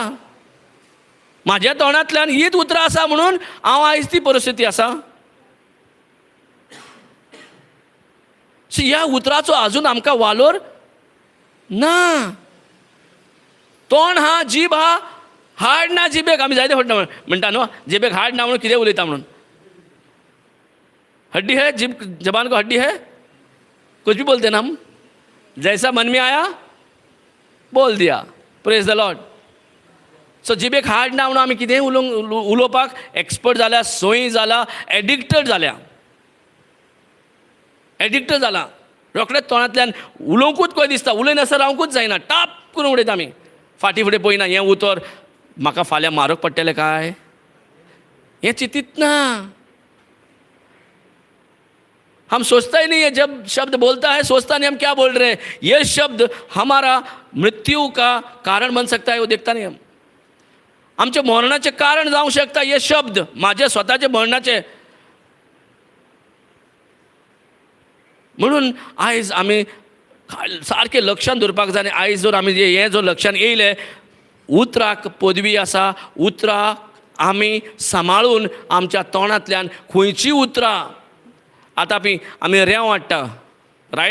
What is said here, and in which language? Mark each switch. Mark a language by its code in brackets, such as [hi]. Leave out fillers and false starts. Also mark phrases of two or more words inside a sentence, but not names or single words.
[kok] म्हाज्या तोंडांतल्यान हीच उतरां आसा म्हणून हांव आयज ती परिस्थिती आसा. ह्या उतराचो आजून आमकां वालोर ना. तोंड हा, जीब हा, हाड ना जिबेक. आमी जायते फावटी म्हणटा न्हू जिबेक हाड ना म्हणून कितें उलयता म्हणून. [hi] हड्डी है जीब जबान को हड्डी है कुछ भी बोलते ना हम. जैसा मन में आया बोल दिया. [en] Praise the Lord. [kok] सो जिबेक हाड ना म्हणून आमी कितेंय उलोवपाक एक्सपर्ट जाल्या, सोय जाला, एडिक्टेड जाल्या. एडिक्टेड जाला. रोखडेच तोंडांतल्यान उलोवंकूच कशें दिसता. उलयनासतना रावंकूच जायना. टाप करून उडयता आमी. फाटीं फुडें पळयना हें उतर म्हाका फाल्यां मारूंक पडटलें काय हें चिंतीत ना. [hi] हम सोचता ही नहीं है. जब शब्द बोलता है सोचता नहीं हम क्या बोल रहे हैं. ये शब्द हमारा मृत्यु का कारण बन सकता है वो देखता नहीं हम. [kok] आमच्या मरणाचे कारण जावंक शकता हे शब्द. माझे स्वताचे मरणाचे म्हणून आयज आमी सारकें लक्षांत दवरपाक जाय. आनी आयज जर आमी हें जर लक्षांत येयलें, उतराक पदवी आसा, उतराक आमी सांबाळून आमच्या तोंडांतल्यान खंयचीं उतरां, आतां आमी रेंव हाडटा, रायट?